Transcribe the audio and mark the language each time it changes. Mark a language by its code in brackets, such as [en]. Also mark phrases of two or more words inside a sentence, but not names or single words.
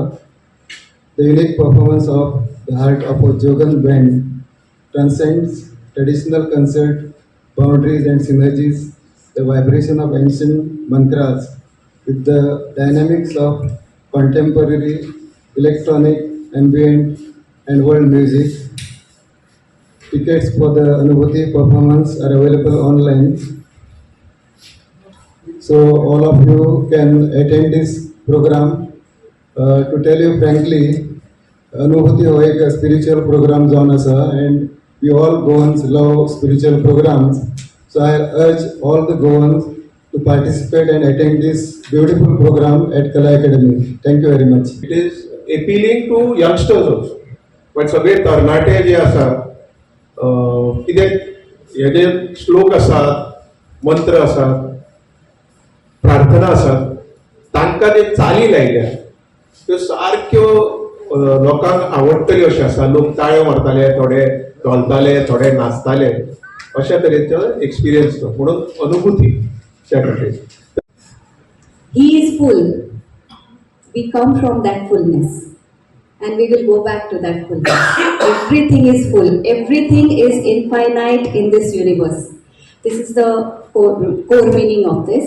[en] The unique performance of the Heart of a Jogan Band transcends traditional concert boundaries and synergies, the vibration of ancient mantras with the dynamics of contemporary electronic, ambient and world music. Tickets for the Anubhuti performance are available online. So all of you can attend this program. To tell you frankly, Anubhuti [kok] हो एक [en] spiritual program [kok] जावन आसा, [en] and we all Goans love spiritual programs. So I urge all the Goans to participate and attend this beautiful program at Kala Academy. Thank you very much. It is appealing to youngsters also. [kok] पण सगळे तरणाटे जे आसा कितें हे जे श्लोक आसात मंत्र आसात प्रार्थना आसात तांकां जे चाली लायल्या त्यो सारक्यो लोकांक आवडटल्यो अशें आसा. लोक ताळ्यो मारताले, थोडे ढोलताले, थोडे नाचताले, अशा तरेचो एक्सपिरियन्स तो म्हणून अनुभूती त्या खातीर. [en] He is full. We come from that fullness. And we will go back to that fullness. Everything is full. Everything is infinite in this universe. This is the core meaning of this.